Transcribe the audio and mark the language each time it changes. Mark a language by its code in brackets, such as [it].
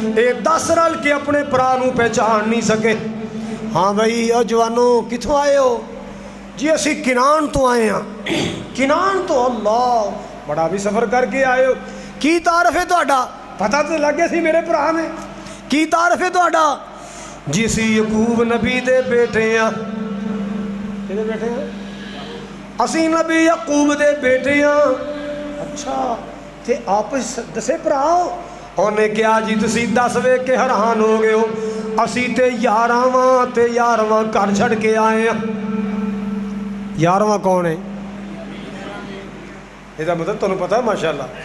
[pa] اے 10 رل کے اپنے پرا نو پہچان نہیں سکے. ہاں بھائی او جوانو کتھوں آئے ہو؟ جی اسی کنان تو آئے ہیں. کنان تو اللہ بڑا بھی سفر کر کے آئے ہو. کی تعارف ہے تہاڈا؟ پتہ تو لگے سی میرے پرا نے. کی تعارف ہے تہاڈا؟ جی اسی یعقوب نبی دے بیٹے ہیں. کدے بیٹے ہیں؟ اسی نبی یعقوب دے بیٹے ہیں. اچھا تے آپ 10 پرا ہو؟ انہیں کیا جی تسی 10 ویکھ کے حیران ہو گئے ہو, اسی تے 11واں گھر چھڑ کے آئے ہیں. [ur] 11واں کون ہے؟ یہ مطلب تمہیں پتہ ہے ماشاءاللہ.